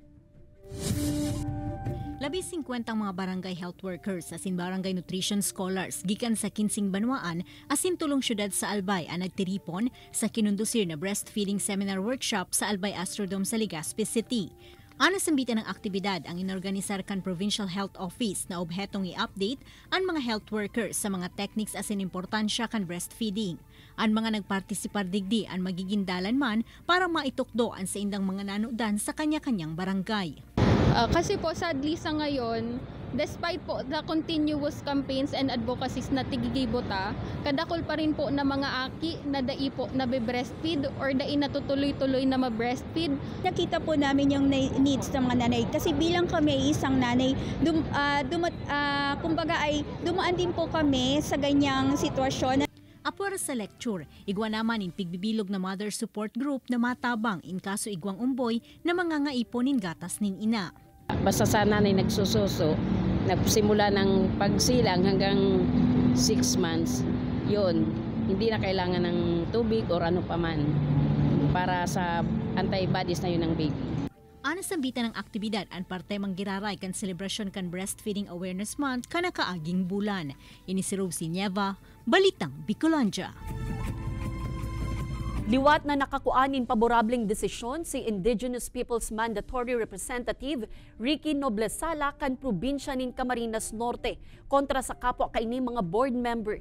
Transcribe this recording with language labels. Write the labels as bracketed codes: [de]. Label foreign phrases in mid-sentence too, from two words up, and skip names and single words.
[bik] 50 ang mga barangay [en] health workers [bik] asin barangay [en] nutrition scholars [bik] gikan sa 15 banwaan asin tulong syudad sa Albay ang nagtiripon sa kinundusir na [en] breastfeeding seminar workshop [bik] sa Albay Astrodome sa Legazpi City. Ana sambitan ng aktibidad ang inorganisar kan Provincial Health Office na obhetong i-update ang mga [en] health workers [bik] sa mga techniques asin importansya kan breastfeeding. Ang mga nagpartisipar digdi ang magiging dalan man para maitukdo ang sa indang mga nanudan sa kanya-kanyang barangay. Kasi po sadly sa ngayon, despite po [en] the continuous campaigns and advocacies [bik] na tigigibota, kadakol pa rin po na mga aki na dai po na breastfeed or dai natutuloy-tuloy na ma-breastfeed. [tl] Nakita po namin yung needs ng mga nanay kasi bilang kami isang nanay, kumbaga ay dumaan din po kami sa ganyang sitwasyon. [bik] Apura sa lecture, igwa naman in pigbibilog na [en] mother support group [bik] na matabang in kaso igwang umboy na mga ngaiponin gatas nin ina. [tl] Basta sa nanay nagsususo, nagsimula ng pagsilang hanggang 6 months, yun, hindi na kailangan ng tubig or ano pa man para sa antibodies na yun ng baby. [bik] Ana sambitan ng aktibidad ang parte manggiraray kan selebrasyon kan Breastfeeding Awareness Month kanakaaging bulan. Ini si Rosie Nieva, Balitang Bicolandia. Liwat na nakakuanin paborableng desisyon si Indigenous Peoples Mandatory Representative Ricky Noblesala kan probinsya nin Camarines Norte kontra sa kapwa kaini mga [en] board member.